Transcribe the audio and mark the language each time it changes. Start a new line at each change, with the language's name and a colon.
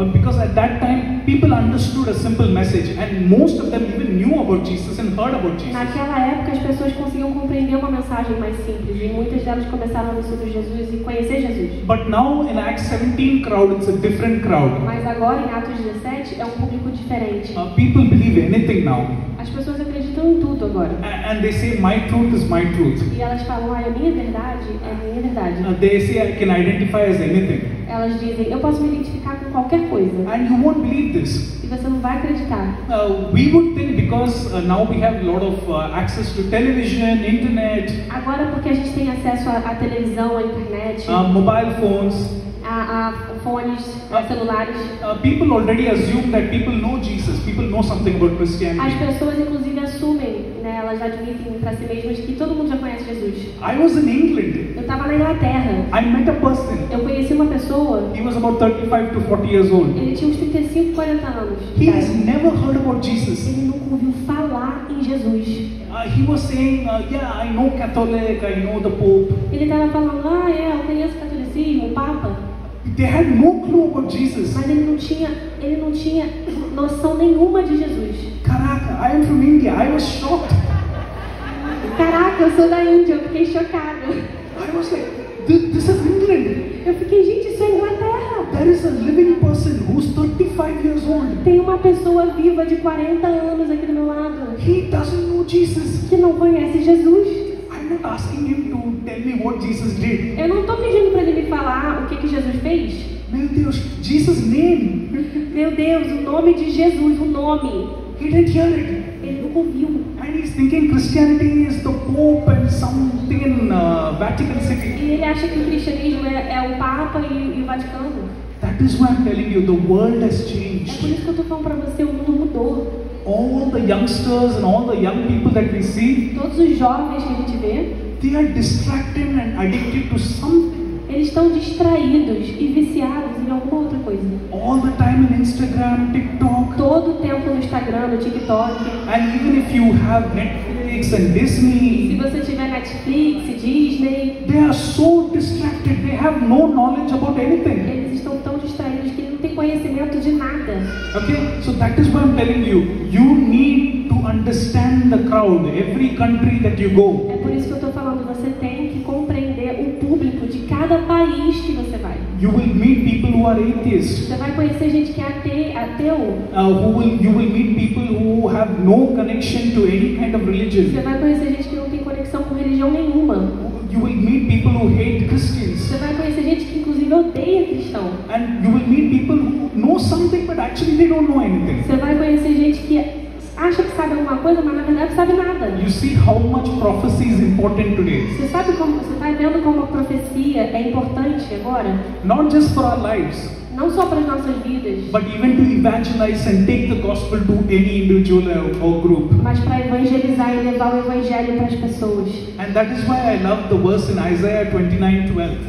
English: Because at that time people understood a simple message and most of them even knew about Jesus and heard about Jesus.
Portuguese: Naquela época as pessoas conseguiam compreender uma mensagem mais simples e muitas delas começaram a ouvir sobre Jesus e conhecer Jesus.
English: But now in Acts 17 crowd, it's a different crowd.
Portuguese: Mas agora em Atos 17 é um público diferente.
English: People believe anything now.
Portuguese: As pessoas acreditam em tudo agora.
English: And they say my truth is my truth.
Portuguese: E elas falam, a minha verdade é a minha verdade.
English: They say I can identify as anything.
Portuguese: Elas dizem, eu posso me identificar com qualquer coisa.
English: And you won't believe this.
Portuguese: E você não vai acreditar.
English: We would think because now we have a lot of access to television, internet.
Portuguese: Agora porque a gente tem acesso à televisão, à internet.
English: Mobile phones.
Portuguese: a fones, celulares.
English: People already assume that people know Jesus, people know something about
Portuguese: As
English: Christianity.
Portuguese: pessoas inclusive assumem, né, elas admitem para si mesmas que todo mundo já conhece Jesus.
English: I was in England.
Portuguese: Eu estava na Inglaterra,
English: I met a person.
Portuguese: eu conheci uma pessoa,
English: He was about 35 to 40 years old.
Portuguese: ele tinha uns 35, 40 anos.
English: He has never heard about Jesus.
Portuguese: Ele nunca ouviu falar em Jesus.
English: He was saying, yeah, I know Catholic, I know the Pope.
Portuguese: Ele estava falando, eu conheço o catolicismo, o Papa.
English: They had no clue about Jesus.
Portuguese: Mas ele não tinha noção nenhuma de Jesus. Caraca,
English: I am from India. I was shocked.
Portuguese: Caraca, eu sou da Índia, eu fiquei chocada.
English: I was like, this is England.
Portuguese: Eu fiquei, gente, isso é Inglaterra.
English: There is a living person who's 35 years old.
Portuguese: Tem uma pessoa viva de 40 anos aqui do meu lado.
English: He doesn't know Jesus.
Portuguese: Que não conhece Jesus.
English: I'm not asking him to tell me what Jesus did.
Portuguese: Eu não estou pedindo para ele me falar o que Jesus fez. Meu Deus,
English: Jesus' name.
Portuguese: Meu Deus, o nome de Jesus, o nome.
English: He didn't hear it.
Portuguese: Ele nunca ouviu.
English: And he's thinking Christianity is the Pope and something in Vatican City.
Portuguese: E ele acha que o cristianismo é o Papa e o Vaticano.
English: That is why I'm telling you, the world has
Portuguese: É por
English: changed.
Portuguese: isso que eu estou falando para você, o mundo mudou.
English: All the youngsters and all the young people that we see,
Portuguese: Todos os jovens que a gente vê,
English: they are distracted and addicted to something.
Portuguese: eles estão distraídos e viciados em alguma outra coisa.
English: All the time in Instagram, TikTok,
Portuguese: Todo o tempo no Instagram, no TikTok.
English: and even if you have Netflix and
Portuguese: Se
English: Disney,
Portuguese: você tiver Netflix, Disney,
English: they are so distracted, they have no knowledge about anything.
Portuguese: eles estão tão distraídos que não têm conhecimento de nada.
English: Okay, so that is why I'm telling you, you need to understand the crowd, every country that you go.
Portuguese: É por isso que eu estou falando, você tem que compreender o público de cada país que você vai.
English: You will meet people who are atheists.
Portuguese: Você vai conhecer gente que é ateu.
English: You will meet people who have no connection to any kind of
Portuguese: Você
English: religion.
Portuguese: vai conhecer gente que não tem conexão com religião nenhuma.
English: You will meet people who hate Christians.
Portuguese: Você vai conhecer gente que inclusive odeia cristão.
English: And you will meet people who know something but actually they don't know anything.
Portuguese: Você vai conhecer gente que acha que sabe alguma coisa, mas na verdade sabe nada.
English: You see how much prophecy is important today.
Portuguese: Você sabe como, você está vendo como a profecia é importante agora?
English: Not just for our lives,
Portuguese: Não só para as nossas vidas,
English: but even to evangelize and take the gospel to any individual or group.
Portuguese: mas para evangelizar e levar o evangelho para as pessoas.
English: And that is why I love the verse in Isaiah 29:12.